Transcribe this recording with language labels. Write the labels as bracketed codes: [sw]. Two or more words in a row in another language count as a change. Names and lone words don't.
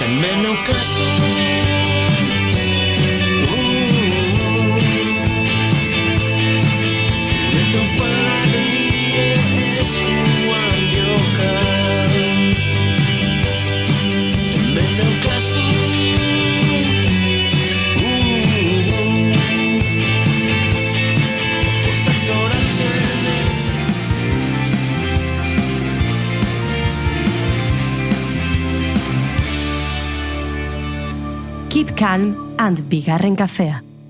[eu] Hemen naukazu zure toparak nire eskuan joka. Hemen naukazu pozak zoratzen. [en] Keep calm and [eu] bigarren kafea.